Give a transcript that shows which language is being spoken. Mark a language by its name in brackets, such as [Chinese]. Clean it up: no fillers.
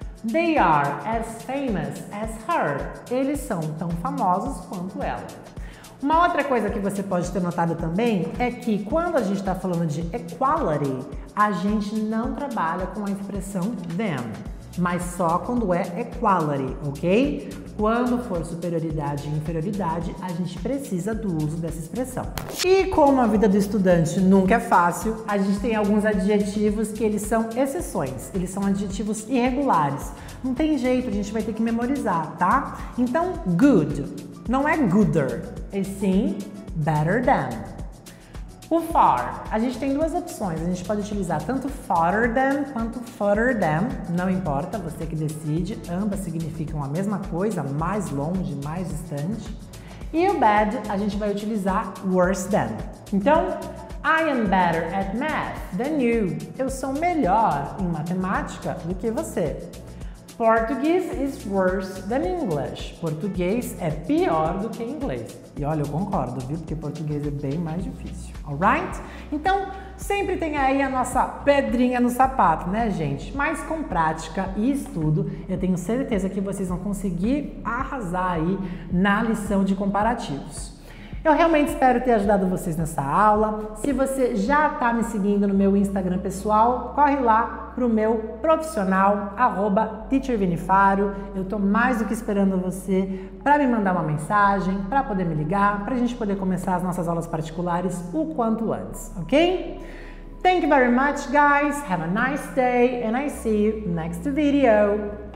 [English] They are as famous as her. [Portuguese] Eles são tão famosos quanto ela. Uma outra coisa que você pode ter notado também é que quando a gente está falando de equality, a gente não trabalha com a expressão them, mas só quando é equality, ok? Quando for superioridade e inferioridade, a gente precisa do uso dessa expressão. E como a vida do estudante nunca é fácil, a gente tem alguns adjetivos que eles são exceções, eles são adjetivos irregulares. Não tem jeito, a gente vai ter que memorizar, tá? Então, good não é gooder, e sim better than. O far, a gente tem duas opções, a gente pode utilizar tanto farther than quanto further than, não importa, você que decide, ambas significam a mesma coisa, mais longe, mais distante. E o bad, a gente vai utilizar worse than. [English] Então, I am better at math than you. [Portuguese] Eu sou melhor em matemática do que você. [English] Portuguese is worse than English. [Portuguese] Português é pior do que inglês. E olha, eu concordo, viu? Porque português é bem mais difícil. Alright? Então, sempre tem aí a nossa pedrinha no sapato, né, gente? Mas com prática e estudo, eu tenho certeza que vocês vão conseguir arrasar aí na lição de comparativos. Eu realmente espero ter ajudado vocês nessa aula. Se você já está me seguindo no meu Instagram pessoal, corre lá pro meu profissional, @teachervinifaro. Eu tô mais do que esperando você para me mandar uma mensagem, para poder me ligar, para a gente poder começar as nossas aulas particulares o quanto antes, ok? [English] Thank you very much, guys. Have a nice day and I see you next video.